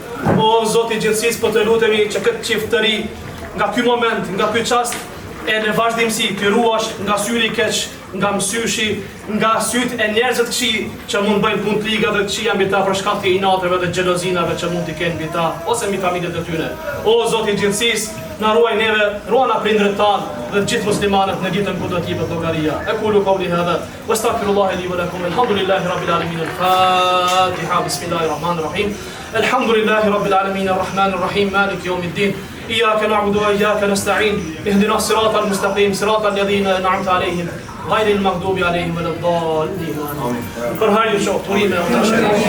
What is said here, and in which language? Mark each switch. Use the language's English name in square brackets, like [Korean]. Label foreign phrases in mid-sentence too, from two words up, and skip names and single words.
[Albanian] O Zoti i gjithësisë, po të lutemi që këtë çift të ri nga ky moment, nga ky çast e në vazhdimsi të ruash nga syri i keq, nga mësyshi, nga syt e njerëzit këqij që mund bëjnë punë të liga dhe të këqija mbi ta për shkak të inateve dhe xhelozinave që mund t'i kenë mbi ta ose mbi familjet e tyre. O Zoti i gjithësisë, na ruaj neve, ruaj na prindërit tanë dhe të gjithë muslimanët në ditën kur do të jepet llogaria. [Arabic] أقول قولي هذا وأستغفر الله لي ولكم الحمد لله رب العالمين. Al-Fatiha. بسم الله الرحمن الرحيم الحمد لله رب العالمين الرحمن الرحيم مالك يوم الدين. إياك نعبد وإياك نستعين اهدنا الصراط المستقيم صراط الذين أنعمت عليهم غير المغضوب عليهم ولا الضالين.